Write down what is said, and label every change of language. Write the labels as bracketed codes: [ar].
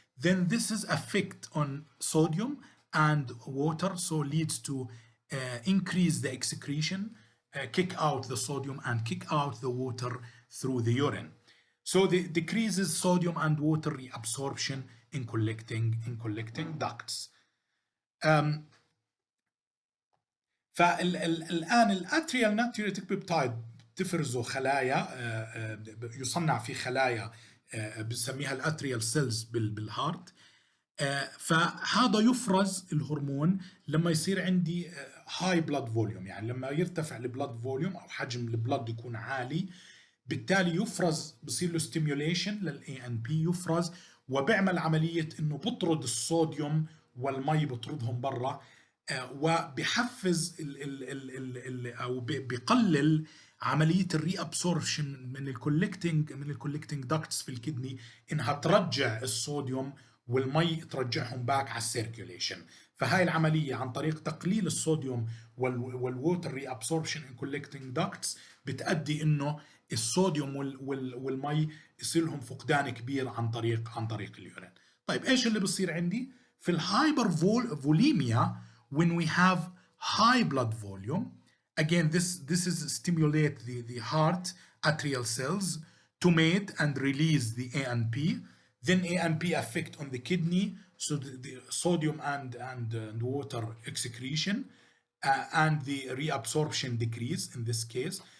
[en] then this is effect on sodium and water, so leads to increase the excretion, kick out the sodium and kick out the water through the urine. So the decreases sodium and water reabsorption in collecting ducts. [ar] فالآن الاتريال ناتريوتيك بيبتايد تفرزه خلايا، يصنع في خلايا بنسميها الاتريال سيلز بالهارت. فهذا يفرز الهرمون لما يصير عندي [en] high blood volume, [ar] يعني لما يرتفع البلاد فوليوم او حجم البلاد يكون عالي، بالتالي يفرز، بصير له ستيميوليشن للاي ان بي، يفرز وبيعمل عمليه انه بطرد الصوديوم والمي، بطردهم برا، وبحفز او بقلل عمليه الري ابسوربشن من الكولكتنج داكتس في الكدني، انها ترجع الصوديوم والمي ترجعهم باك على السيركيوليشن. فهاي العمليه عن طريق تقليل الصوديوم والووتر ري ابسوربشن [en] in collecting ducts [ar] بتؤدي انه الصوديوم والمي يصير لهم فقدان كبير عن طريق اليورين. طيب ايش اللي بصير عندي في الهايبر فوليميا؟ [en] when we have high blood volume, again this is stimulate the heart atrial cells to make and release the ANP. Then ANP affect on the kidney, so the sodium and water excretion and the reabsorption decrease in this case.